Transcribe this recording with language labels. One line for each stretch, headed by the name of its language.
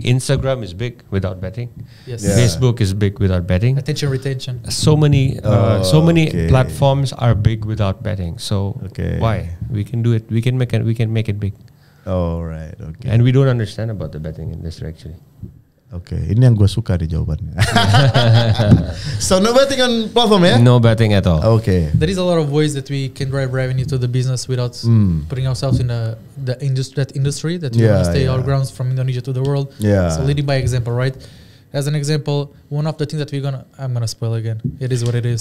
English: Instagram is big without betting. Yes. Yeah. Facebook is big without betting. Attention retention. So many okay. platforms are big without betting. So Okay. why? We can do it. We can make it big. All right. Okay. And we don't understand about the betting industry actually.
Indonesian: Oke, ini yang gue suka di jawabannya.
English: So no betting on platform ya? No betting at all. Oke. There is a lot of ways that we can drive revenue to the business without putting ourselves in that industry that we want to stay our grounds from Indonesia to the world. Yeah. So leading by example, right? As an example, one of the things that I'm gonna spoil again. It is what it is.